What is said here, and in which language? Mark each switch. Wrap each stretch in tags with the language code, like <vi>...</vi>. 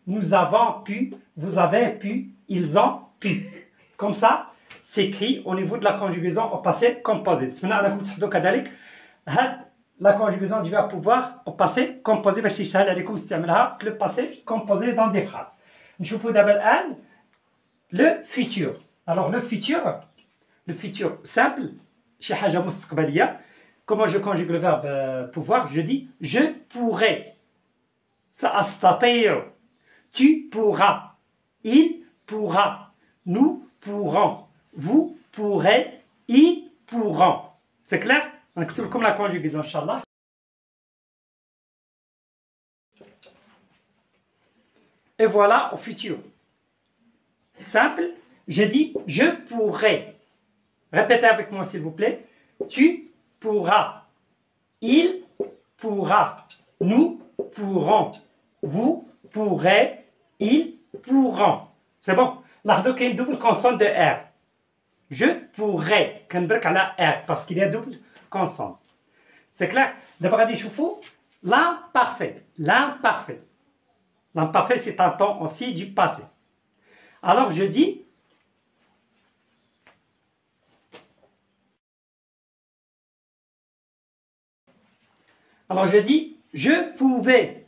<fr>Nous avons pu. Vous avez pu. Ils ont pu. Comme ça, c'est écrit au niveau de la conjugaison au passé composé.</fr> <ar>نتمنى أنكم تحفظوا كذلك</ar> <fr>la conjugaison du verbe pouvoir au passé composé</fr> <ar>باش يسهل عليكم استعمالها في</ar> <fr>le passé composé dans des phrases.</fr> <ar>نشوفوا دابا الآن</ar> <fr>le futur. Alors le futur simple</fr> <ar>شي حاجة مستقبلية.</ar> <fr>Comment je conjugue le verbe pouvoir? Je dis je pourrais. سأستطيع. Tu pourras. Il pourra. Nous pourrons. Vous pourrez. Ils pourront. C'est clair?</fr> <ar>نكتب لكم لا كونجوغيزون ان شاء الله.</ar> <fr>Et voilà au futur. Simple, je dis je pourrais. Répétez avec moi s'il vous plaît. Tu pourras. Il pourra. Nous pourrons. Vous pourrez. Ils pourront. C'est bon.</fr> <ar>لاحظوا كاين</ar> <fr>double consonne de R. Je pourrais.</fr> <ar>كنبرك على</ar> <fr>R parce qu'il y a double consonne. C'est clair? D'abord,</fr> <ar>غادي نشوفوا</ar> <fr>l'imparfait. L'imparfait, c'est un temps aussi du passé. Alors, je dis je pouvais.</fr>